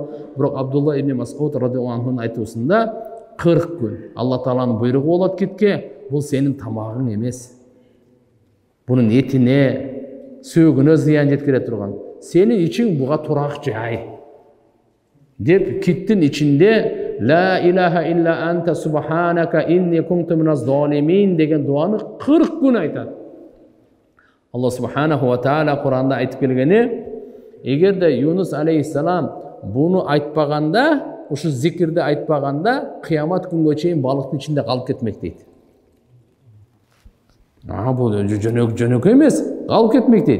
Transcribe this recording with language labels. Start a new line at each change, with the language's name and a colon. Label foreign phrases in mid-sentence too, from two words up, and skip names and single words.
Kyrgyz: Бирок Абдулла ибн Мас'уд радиаллаху анхунун айтуусунда 40 күн. Алла Тааланын буйругу болот китке, бул сенин тамагың эмес. Бунун этине, сөөгүнө зыян жеткире турган. Сенин ичиң буга турак жай. Деп киттин ичинде
Arabic: لا إله إلا أنت سبحانك إني كنت من الظالمين
Kyrgyz: деген дуаны 40 күн айтат.
Arabic: الله سبحانه وتعالى
Kyrgyz: Куранда айтып келгени, эгерде Юнус алейхиссалам буну айтпаганда, ушу зикирди айтпаганда, кыямат күнгө чейин балыктын ичинде калып кетмек дейт. Бул жөнөкөй эмес, калып кетмек дейт.